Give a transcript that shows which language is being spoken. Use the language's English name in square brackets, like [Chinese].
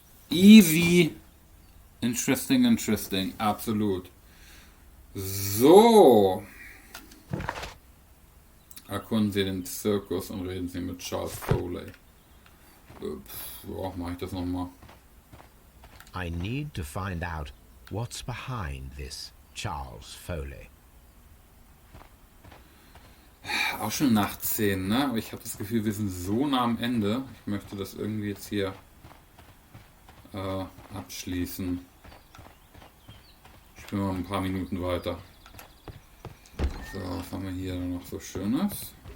[English] Easy. Interesting. Absolut. So. [German] Erkunden Sie den Zirkus und reden Sie mit Charles Foley. Mache ich das nochmal. [English] I need to find out what's behind this Charles Foley. [German] Auch schon nach 10, ne? Aber ich habe das Gefühl, wir sind so nah am Ende. Ich möchte das irgendwie jetzt hier abschließen. Ich spiele mal ein paar Minuten weiter. So, was haben wir hier noch so Schönes?